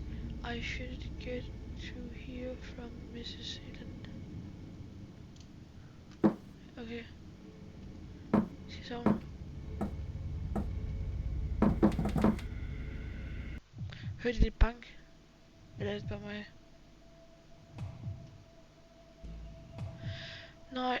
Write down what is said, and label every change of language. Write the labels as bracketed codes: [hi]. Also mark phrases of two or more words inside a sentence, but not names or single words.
[en] I should get to hear from Mrs. Helen. Okay. [da] Skal jeg sove? Hørte I det bank? Eller er det bare mig? Nej.